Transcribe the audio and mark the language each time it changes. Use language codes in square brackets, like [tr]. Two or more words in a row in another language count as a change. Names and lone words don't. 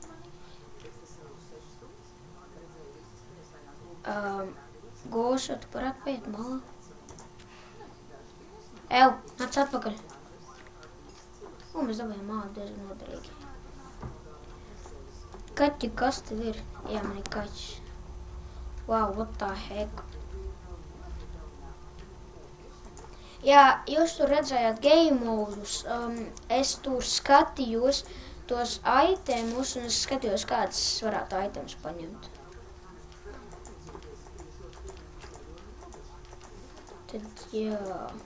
[lv] Goša, tu varētu paiet malā. Ew, nāc atpakaļ. Mēs dabējām māli diezgan noderīgi. Kaķi, kas tev ir? Jā, man ir kaķis. [en] Wow, what the heck? [lv] Jā, jūs tur redzējāt game modus. Es tur skatījos tos itemus un es skatījos, kāds varētu itemus paņemt. Tad, jā...